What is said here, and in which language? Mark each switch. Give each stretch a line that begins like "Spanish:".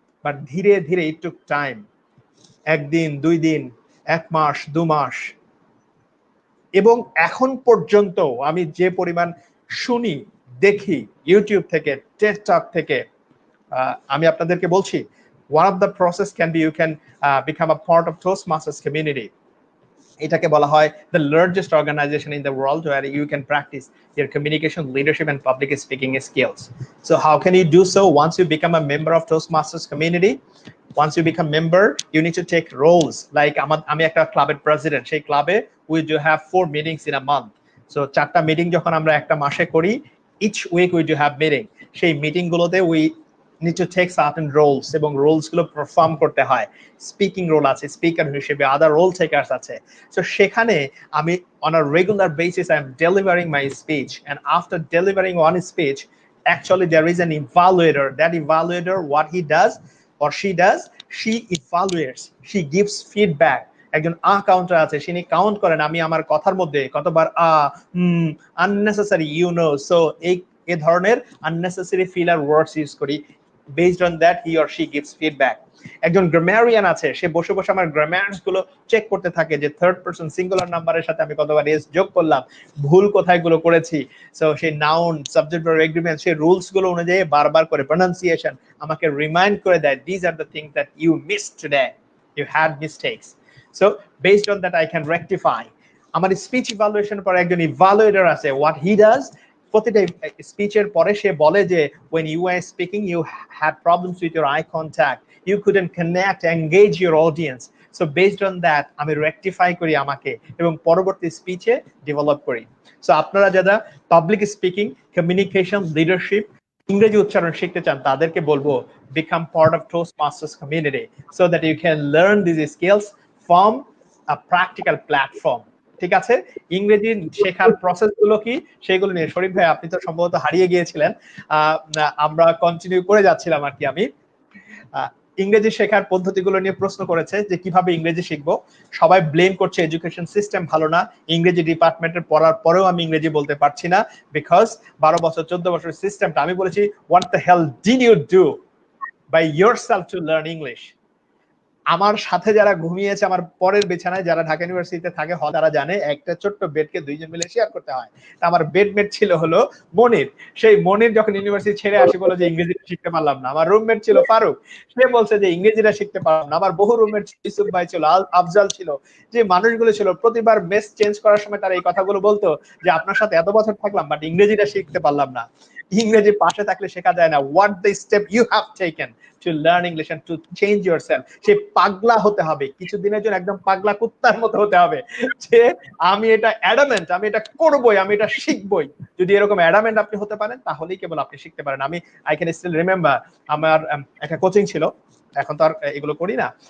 Bangla: But ধীরে ধীরে
English: It took time.
Bangla: 1 দিন, 2 দিন, 1 মাস, 2 মাস, এবং এখন পর্যন্ত আমি যে পরিমাণ শুনি, দেখি, ইউটিউব থেকে, টেকটক থেকে, আমি আপনাদেরকে বলছি,
English: one of the process can be you can become a part of Toastmasters community.
Bangla: এটাকে বলা হয়
English: the largest organization in the world where you can practice your communication, leadership and public speaking skills. So how can you do so? Once you become a member of Toastmasters community, once you become member, you need to take roles. Like
Bangla: আমি একটা ক্লাবের president, সেই ক্লাবে
English: we do have 4 meetings in a month.
Bangla: So 4টা meeting যখন আমরা একটা মাসে করি,
English: each week we do have meeting.
Bangla: সেই মিটিং গুলোতে
English: we need to take certain roles,
Bangla: এবং রোলস গুলো পারফর্ম করতে হয়। স্পিকিং রোল আছে, স্পিকার হিসেবে, আদার রোল টেকার্স আছে। সো সেখানে আমি
English: on a regular basis I am delivering my speech, and after delivering one speech, actually there is an evaluator. That evaluator, what he does or she does, she evaluates, she gives feedback.
Bangla: একজন counter আছে, তিনি count করেন আমি আমার কথার মধ্যে কতবার unnecessary, so এই ধরনের unnecessary filler words ইউজ করি।
English: Based on that, he or she gives feedback.
Bangla: একজন গ্রামারিয়ান আছে, সে বসে বসে আমার গ্রামার্স গুলো চেক করতে থাকে, যে থার্ড পারসন সিঙ্গুলার নাম্বারের সাথে আমি কতবার এস যোগ করলাম, ভুল কোথায় গুলো করেছি। সো সেই নাউন, সাবজেক্ট ভার্ব এগ্রিমেন্ট, সেই রুলস গুলো অনুযায়ী বারবার করে প্রনাউন্সিয়েশন আমাকে রিমাইন্ড করে দেয়,
English: This are the things that you missed today, you had mistakes. So based on that I can rectify.
Bangla: আমার স্পিচ ইভালুয়েশন পরে একজন ইভালুয়েটর আছে,
English: what he does,
Bangla: প্রতিটা স্পিচের পরে সে বলে যে
English: when you were speaking you had problems with your eye contact, you couldn't connect, engage your audience. So based on that
Bangla: আমি rectify করি আমাকে, এবং পরবর্তী স্পিচে ডেভেলপ করি। সো আপনারা যারা পাবলিক স্পিকিং, কমিউনিকেশন, লিডারশিপ, ইংরেজি উচ্চারণ শিখতে চান, তাদেরকে বলবো
English: become part of Toastmasters community so that you can learn these skills from a practical platform.
Bangla: ঠিক আছে? ইংরেজি শেখার প্রসেস গুলো কি, সেগুলো নিয়ে শরীফ ভাই আপনি তো সম্ভবত হারিয়ে গিয়েছিলেন, আমরা কন্টিনিউ করে যাচ্ছিলাম আর কি। আমি ইংরেজি শেখার পদ্ধতিগুলো নিয়ে প্রশ্ন করেছে যে কিভাবে ইংরেজি শিখবো। সবাই ব্লেম করছে এডুকেশন সিস্টেম ভালো না, ইংরেজি ডিপার্টমেন্টের পড়ার পরেও আমি ইংরেজি বলতে পারছি না, বিকজ 12 বছর 14 বছর সিস্টেমটা। আমি বলেছি
English: What the hell did you do by yourself to learn English?
Bangla: আমার সাথে যারা ঘুমিয়েছে আমার পরের বিছানায়, যারা ঢাকা ইউনিভার্সিটিতে থাকে তারা জানে একটা ছোট্ট বেডকে দুইজন মিলে শেয়ার করতে হয়। আমার বেডমেট ছিল হলো মনির। সেই মনির যখন ইউনিভার্সিটি ছেড়ে আসি বলে যে ইংরেজিটা শিখতে পারলাম না। আমার রুমমেট ছিল ফারুক, সে বলছে যে ইংরেজিটা শিখতে পারলাম না। আমার বহু রুমমেট ইউসুফ ভাই ছিল, আফজাল ছিল, যে মানুষগুলো ছিল প্রতিবার মেস চেঞ্জ করার সময় তারা এই কথাগুলো বলতো যে আপনার সাথে এত বছর থাকলাম বাট ইংরেজিটা শিখতে পারলাম না। ইংরেজি পাশে থাকলে শেখা যায় না।
English: What the step you have taken to learn English and to change yourself?
Bangla: সে পাগলা হতে হবে, কিছুদিনের জন্য একদম পাগলা কুত্তার মতো হতে হবে যে আমি এটা অ্যাডামেন্ট, আমি এটা করবই, আমি এটা শিখবই। যদি এরকম অ্যাডামেন্ট আপনি হতে পারেন তাহলেই কেবল আপনি শিখতে পারেন। আমি
English: I can still remember
Bangla: আমার একটা কোচিং ছিল, এখন তো আর এগুলো করি না।